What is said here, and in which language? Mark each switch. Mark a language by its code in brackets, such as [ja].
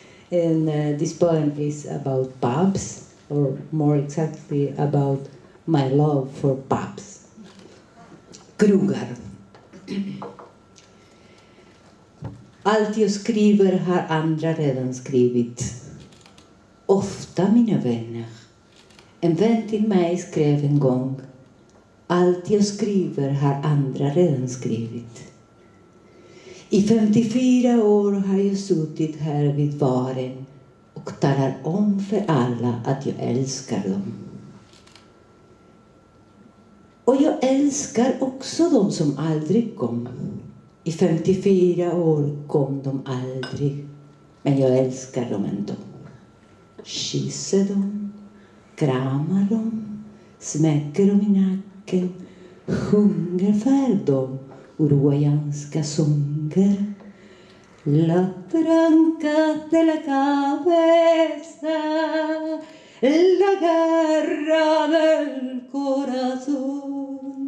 [en] And this poem is about pubs, or more exactly about my love for pubs. [sv] Krogar. Allt jag skriver har andra redan skrivit. Ofta, mina vänner. En vän till mig skrev en gång: allt jag skriver har andra redan skrivit. I 54 år har jag suttit här vid baren och talar om för alla att jag älskar dem. Och jag älskar också de som aldrig kom. I 54 år kom de aldrig, men jag älskar dem ändå. Kysser dem, kramar dem, smäcker dem i nacken, sjunger för dem uruguayanska sånger. [es] La tranca de la cabeza, la guerra del corazón.